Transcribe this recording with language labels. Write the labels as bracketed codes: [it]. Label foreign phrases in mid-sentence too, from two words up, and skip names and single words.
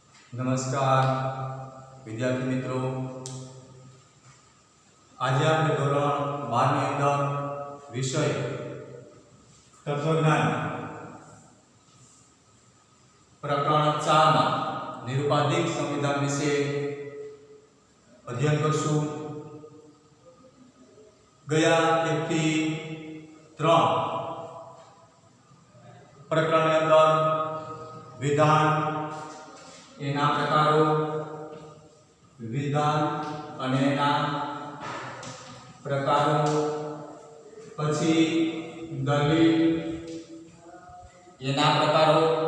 [gu] નમસ્કાર વિદ્યાર્થી મિત્રો, આજ આપણે ધોરણ 12 ની અંદર વિષય તત્વજ્ઞાન પ્રકરણ 4 માં નિરુપાધિક સંવિધાન વિષે અધ્યયન કરશું। ગયા 1 થી 3 પ્રકરણ ની અંદર વિધાન એના પ્રકારો, વિધાન અને એના પ્રકારો, પછી દલીલ એના પ્રકારો,